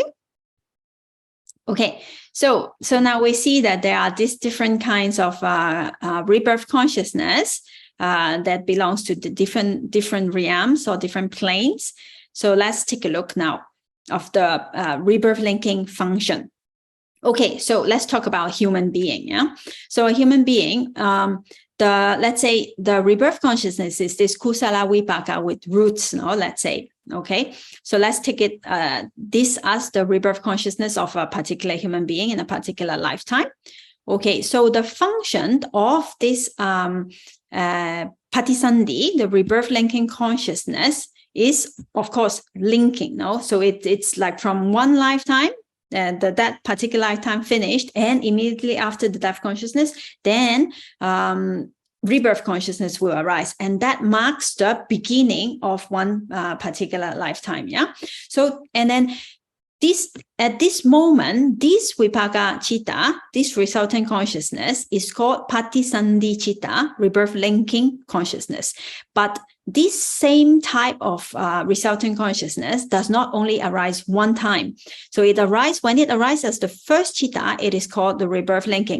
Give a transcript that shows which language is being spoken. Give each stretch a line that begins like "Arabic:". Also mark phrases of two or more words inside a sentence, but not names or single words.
English: Okay, so now we see that there are these different kinds of rebirth consciousness that belongs to the different realms or different planes. So let's take a look now of the rebirth linking function. Okay, so let's talk about human being. Yeah, so a human being. Let's say the rebirth consciousness is this
Pali: kusala vipaka
English: with roots. No, let's say. Okay, so let's take it this as the rebirth consciousness of a particular human being in a particular lifetime. Okay, so the function of this patisandhi, the rebirth linking consciousness, is of course linking. No, so it's like from one lifetime. That particular lifetime finished, and immediately after the death consciousness, then rebirth consciousness will arise, and that marks the beginning of one particular lifetime. Yeah. So, and then at this moment, this
Pali: vipaka citta,
English: this resultant consciousness, is called
Pali: patisandhi citta,
English: rebirth linking consciousness. But this same type of resultant consciousness does not only arise one time. So when it arises as the first citta, it is called the rebirth linking.